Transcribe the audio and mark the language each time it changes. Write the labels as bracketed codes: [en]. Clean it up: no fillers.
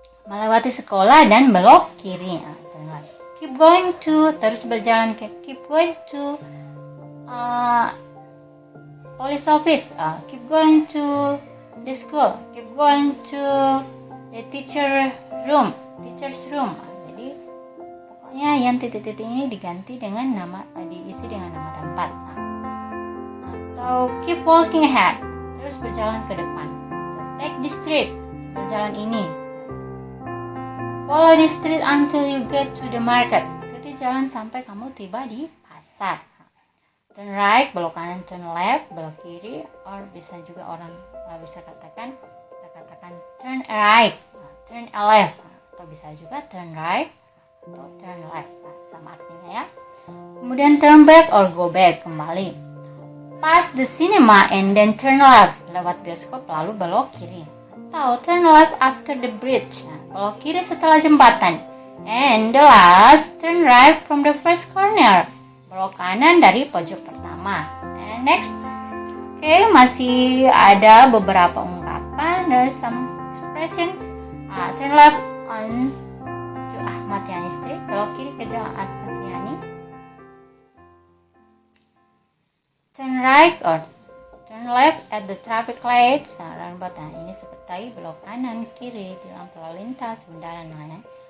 [id] Melewati sekolah dan belok kiri. [en] Turn left. Keep going to, [id] terus berjalan ke, [en] keep going to police office. Keep going to the school. Keep going to the teacher's room. [id] Jadi pokoknya yang titik-titik ini diganti dengan nama, diisi dengan nama tempat. Atau [en] keep walking ahead, [id] terus berjalan ke depan. [en] Take the street, [id] berjalan ini. [en] Follow the street until you get to the market. [id] Ikuti jalan sampai kamu tiba di pasar. [en] Turn right, [id] belok kanan. [en] Turn left, [id] belok kiri. Or bisa juga orang bisa katakan, kita katakan [en] turn right, turn left. [id] Atau bisa juga [en] turn right [id] atau [en] turn left. [id] Sama artinya ya. Kemudian [en] turn back or go back, [id] kembali. [en] Pass the cinema and then turn left. [id] Lewat bioskop lalu belok kiri. Atau [en] turn left after the bridge. [id] Belok kiri setelah jembatan. [en] And the last, turn right from the first corner. [id] Belok kanan dari pojok pertama. [en] And next. [id] Masih ada beberapa ungkapan. [en] There are some expressions. Turn left on to Ahmad Yani Street. [id] Belok kiri ke jalan Ahmad Yani. [en] Turn right or turn left at the traffic lights. [id] Ini seperti belok kanan kiri di lampu lalu lintas, bundaran lain.